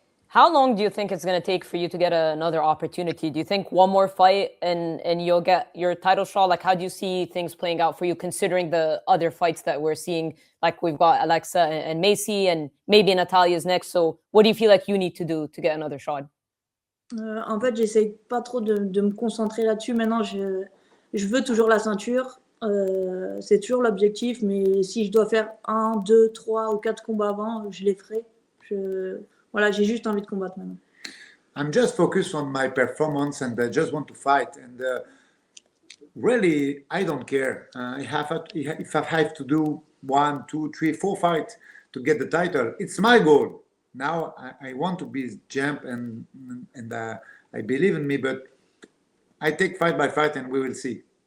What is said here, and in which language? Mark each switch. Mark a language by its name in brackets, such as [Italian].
[English] How long do you think it's going to take for you to get another opportunity? Do you think one more fight and you'll get your title shot? Like, how do you see things playing out for you, considering the other fights that we're seeing? Like, we've got Alexa and Macy, and maybe Natalia's next. So what do you feel like you need to do to get another shot? [French] En fait, j'essaie pas trop de me concentrer là-dessus. Maintenant, je veux toujours la ceinture. C'est toujours l'objectif. Mais si je dois faire 1, 2, 3 ou 4 combats avant, je les ferai. Voilà, j'ai juste envie de combattre maintenant. [English] I'm just focused on my performance and I just want to fight. And really, I don't care. If I have to do 1, 2, 3, 4 fights to get the title, it's my goal. Now I want to be champ and I believe in me, but I take fight by fight and we will see.